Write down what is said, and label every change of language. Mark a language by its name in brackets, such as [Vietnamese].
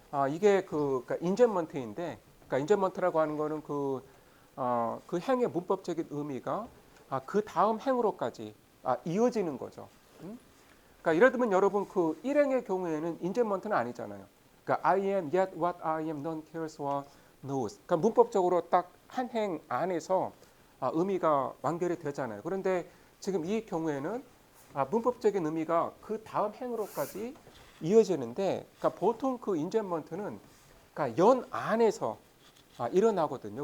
[Korean] 이게 그러니까 인젠먼트인데, 그러니까 인젠먼트라고 하는 거는 그 행의 문법적인 의미가 그 다음 행으로까지 이어지는 거죠. 그러니까 예를 들면 여러분 그 일행의 경우에는 인젠먼트는 아니잖아요. 그러니까 [English] I am yet what I am none cares or knows. [Korean] 그러니까 문법적으로 딱 한 행 안에서 의미가 완결이 되잖아요. 그런데 지금 이 경우에는 문법적인 의미가 그 다음 행으로까지 이어지는데, 그러니까 보통 그 인젠먼트는 그러니까 연 안에서 일어나거든요.